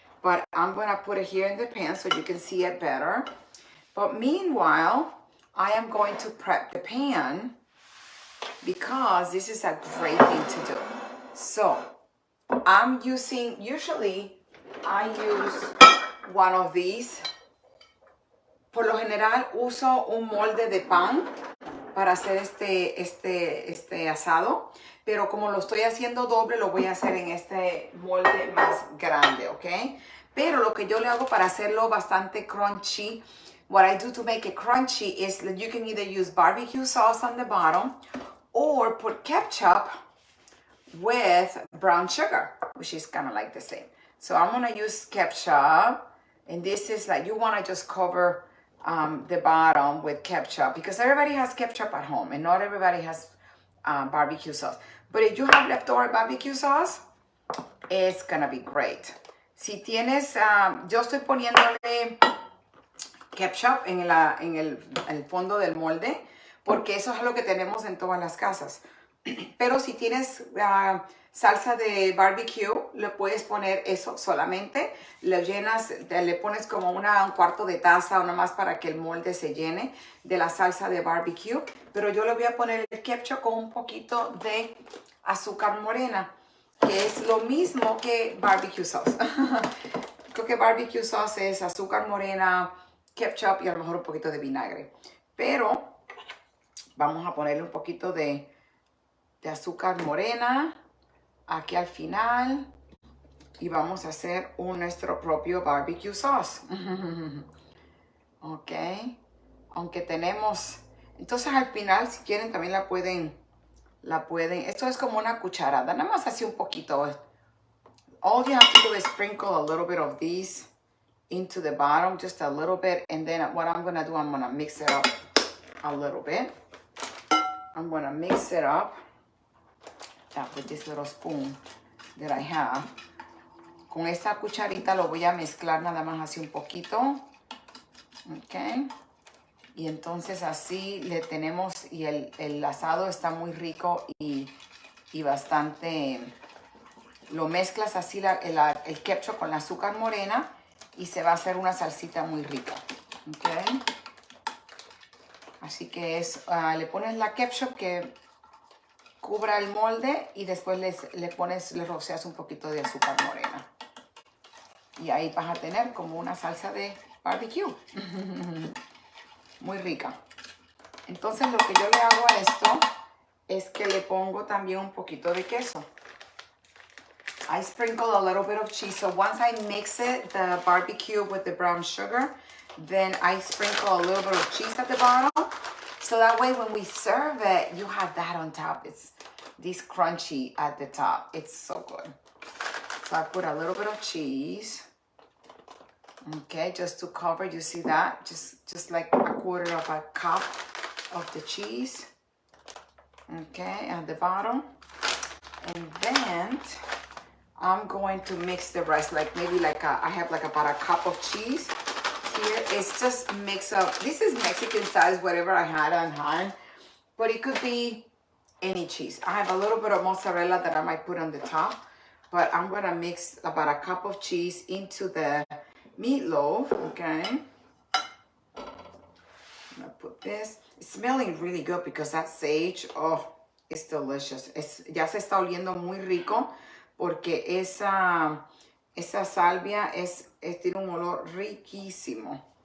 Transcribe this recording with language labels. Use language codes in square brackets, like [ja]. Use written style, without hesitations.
[en] But I'm going to put it here in the pan so you can see it better. But meanwhile, I am going to prep the pan because this is a great thing to do. So I'm using, usually I use one of these. [es] Por lo general uso un molde de pan para hacer este asado. Pero como lo estoy haciendo doble, lo voy a hacer en este molde más grande, ¿ok? [en] Pero lo que yo le hago para hacerlo bastante crunchy, what I do to make it crunchy is that you can either use barbecue sauce on the bottom or put ketchup with brown sugar, which is kind of like the same. So I'm gonna use ketchup, and this is like, you wanna just cover the bottom with ketchup because everybody has ketchup at home and not everybody has barbecue sauce. But if you have leftover barbecue sauce, it's gonna be great. [es] Si tienes, yo estoy poniéndole ketchup en el fondo del molde porque eso es lo que tenemos en todas las casas. Pero si tienes salsa de barbecue, le puedes poner eso solamente. Lo llenas, le pones como un cuarto de taza o nada más para que el molde se llene de la salsa de barbecue. Pero yo le voy a poner el ketchup con un poquito de azúcar morena, que es lo mismo que barbecue sauce. Creo que barbecue sauce es azúcar morena, ketchup y a lo mejor un poquito de vinagre. Pero vamos a ponerle un poquito de azúcar morena aquí al final y vamos a hacer nuestro propio barbecue sauce. Ok, aunque tenemos, entonces al final si quieren también la pueden, esto es como una cucharada, nada más así un poquito. [en] All you have to do is sprinkle a little bit of these into the bottom, just a little bit, and then what I'm gonna do, I'm gonna mix it up a little bit. I'm gonna mix it up with this little spoon that I have. [es] Con esta cucharita lo voy a mezclar nada más así un poquito. Ok. Y entonces así le tenemos, y el asado está muy rico y bastante. Lo mezclas así el ketchup con la azúcar morena y se va a hacer una salsita muy rica. Ok. Así que le pones la ketchup que cubra el molde y después le roceas un poquito de azúcar morena. Y ahí vas a tener como una salsa de barbecue. Muy rica. Entonces lo que yo le hago a esto es que le pongo también un poquito de queso. [en] I sprinkle a little bit of cheese. So once I mix it, the barbecue with the brown sugar, then I sprinkle a little bit of cheese at the bottom. So that way when we serve it, you have that on top. It's this crunchy at the top. It's so good. So I put a little bit of cheese. Okay, just to cover, you see that? Just like a quarter of a cup of the cheese. Okay, at the bottom. And then I'm going to mix the rest, like maybe I have about a cup of cheese. Here it's just mix up. This is Mexican size, whatever I had on hand, but it could be any cheese. I have a little bit of mozzarella that I might put on the top, but I'm gonna mix about a cup of cheese into the meatloaf. Okay, I'm gonna put this. It's smelling really good because that sage, oh, it's delicious. [es] Ya se está oliendo muy rico porque esa salvia tiene un olor riquísimo.